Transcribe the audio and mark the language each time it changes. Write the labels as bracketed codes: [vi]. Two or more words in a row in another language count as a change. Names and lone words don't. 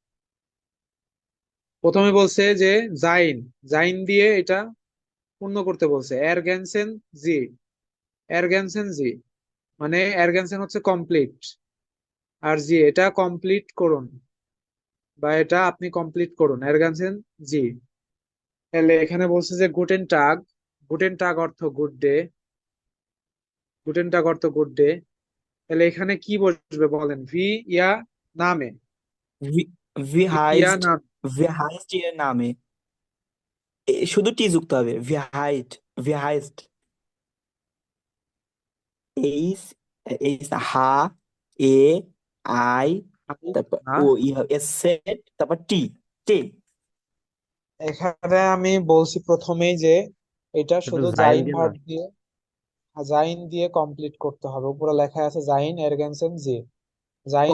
[bn] প্রথমে বলছে যে জাইন, জাইন দিয়ে এটা পূর্ণ করতে বলছে, [de] ergänzen Sie, ergänzen Sie, [bn] মানে এরগেনসেন হচ্ছে কমপ্লিট, আর জি এটা কমপ্লিট করুন, বা এটা আপনি কমপ্লিট করুন, [de] ergänzen Sie. [bn] তাহলে এখানে বলছে যে [de] guten Tag, guten Tag [bn] অর্থ [en] good day, [de] guten Tag [bn] অর্থ [en] good day. [bn] তাহলে এখানে কি বসবে বলেন? [de] wie Ihr Name, Wie, wie wie Ihr heißt, [bn] নাম। [de] wie heißt Ihr Name? [bn] শুধু টি যুক্ত হবে। [de] Wie heißt, wie heißt? [bn] এইচ, এইচ হা, এ, আই, তারপর না, ও, ই হবে এস সেট, তারপর টি, টি। এখানে আমি বলছি প্রথমেই যে এটা শুধু শুধু জাইন জাইন দিয়ে না। ভার্ব দিয়ে, জাইন দিয়ে কমপ্লিট করতে হবে। উপরে লেখা আছে [de] sein ergänzen Sie, [bn] জাইন